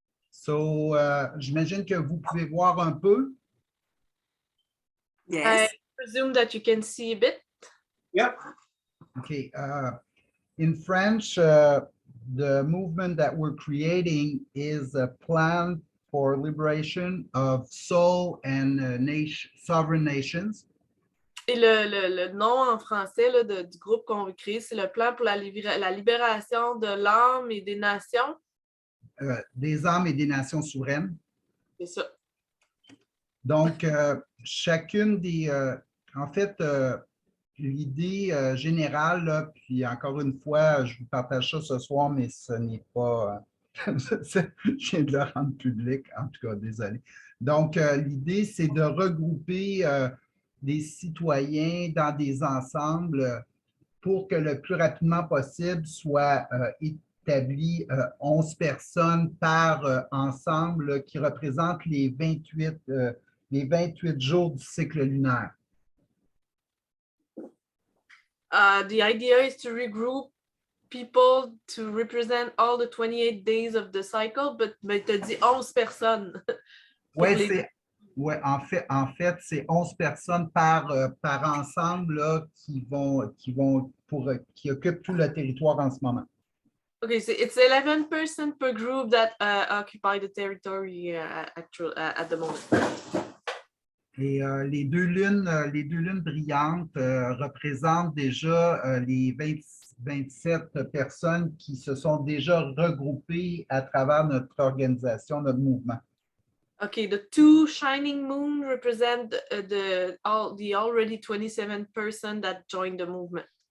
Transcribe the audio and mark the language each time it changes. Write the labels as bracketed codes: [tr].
[fr] So, j'imagine que vous pouvez voir un peu. [en] Yes. I presume that you can see a bit. Yep. Okay. In French, the movement that we're creating is a plan for liberation of soul and sovereign nations. [fr] Et le nom en français là, du groupe qu'on veut créer, c'est le plan pour la libération de l'âme et des nations. Des âmes et des nations souveraines. C'est ça. Donc, chacune des... en fait, l'idée générale, là, puis encore une fois, je vous partage ça ce soir, mais ce n'est pas... je viens de le rendre public, en tout cas, désolé. Donc, l'idée, c'est de regrouper des citoyens dans des ensembles pour que le plus rapidement possible soit établi 11 personnes par ensemble qui représentent les 28 jours du cycle lunaire. [en] The idea is to regroup people to represent all the 28 days of the cycle, but [fr] tu as dit 11 personnes. Oui, en fait, c'est 11 personnes par ensemble là, qui occupent tout le territoire en ce moment. [en] Okay, so it's 11 persons per group that occupy the territory at the moment. [fr] Et les deux lunes brillantes représentent déjà les 27 personnes qui se sont déjà regroupées à travers notre organisation, notre mouvement. [en] Okay, the two shining moon represent the already 27 person that joined the movement.